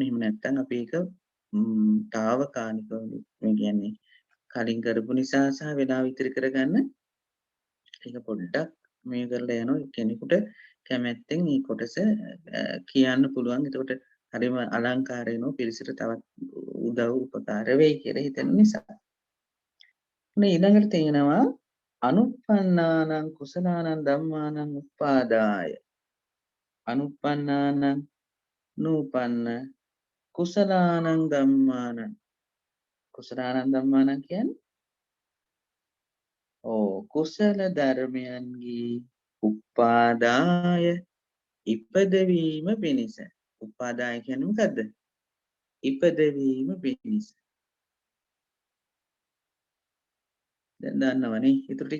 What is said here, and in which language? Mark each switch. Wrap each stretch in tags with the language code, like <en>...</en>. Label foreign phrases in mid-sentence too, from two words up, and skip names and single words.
<si>එහෙම නැත්නම් අපි ඒක తాවකාලිකව මේ කියන්නේ කලින් කරපු නිසා සහ වෙලාව ඉතිරි කරගන්න ඒක පොඩ්ඩක් මේ කරලා යනවා. කෙනෙකුට කැමැත්තෙන් මේ කොටස කියන්න පුළුවන්. එතකොට හරිම අලංකාර වෙනවා. පිළිසෙට තවත් උදව් උපකාර වෙයි කියලා හිතන නිසා. මේ ඊළඟට තියෙනවා</si> <pi>අනුප්පන්නානං කුසලානං ධම්මානං උපාදාය. අනුප්පන්නානං නූපන්න කුසලානං ධම්මානං. කුසලානං ධම්මානං</pi> <si>කියන්නේ කුසල ධර්මයන්ගේ උපාදාය ඉපදවීම පිණිස. උපාදාය කියන්නේ මොකද්ද? ඉපදවීම පිණිස. දැන් දන්නවනේ ඊටු ටික.</si>